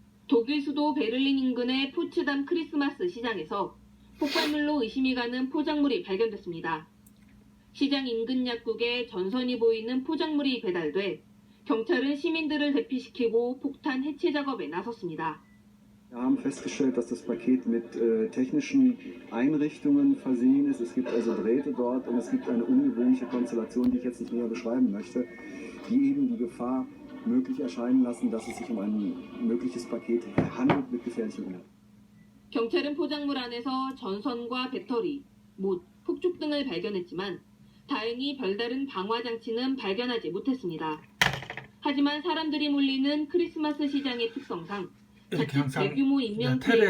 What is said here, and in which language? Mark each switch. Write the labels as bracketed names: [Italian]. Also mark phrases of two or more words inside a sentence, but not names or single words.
[Korean] 독일 수도 베를린 인근의 포츠담 크리스마스 시장에서 폭발물로 의심이 가는 포장물이 발견됐습니다. 시장 인근 약국에 전선이 보이는 포장물이 배달돼 경찰은 시민들을 대피시키고 폭탄 해체 작업에 나섰습니다. [German] Wir haben festgestellt, dass das Paket mit technischen Einrichtungen versehen ist. Es gibt also Drähte dort und es gibt eine ungewöhnliche Konstellation, die ich jetzt nicht näher beschreiben möchte, die eben die Gefahr möglich erscheinen lassen, dass es sich um ein mögliches Paket handelt mit gefährlichem Inhalt. [Korean] 경찰은 포장물 안에서 전선과 배터리, 못, 폭죽 등을 발견했지만 다행히 별다른 방화 장치는 발견하지 못했습니다. 하지만 사람들이 몰리는 크리스마스 시장의 특성상 이렇게 자칫 항상 대규모 인명 테러에